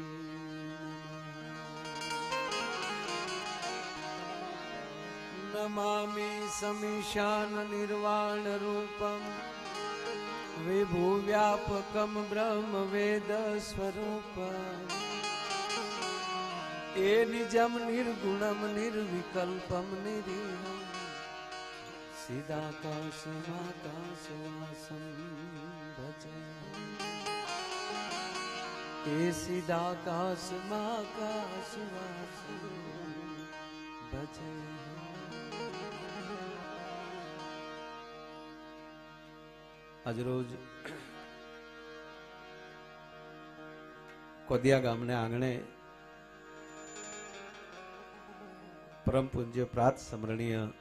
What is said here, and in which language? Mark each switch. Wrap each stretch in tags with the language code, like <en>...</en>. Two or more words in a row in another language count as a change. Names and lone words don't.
<sa>नमामि समीशान निर्वाण रूपम विभुव्यापकम ब्रह्म वेद स्वरूपम ए निजम निर्गुणम निर्विकल्पम निरीहम सीधाकाशमाकाशवासं भजे ए सीधाकाशमाकाशवासं भजे</sa> <gu>આજરોજ કોદિયા ગામને આંગણે પરમ પૂજ્ય પ્રાત સ્મરણીય</gu>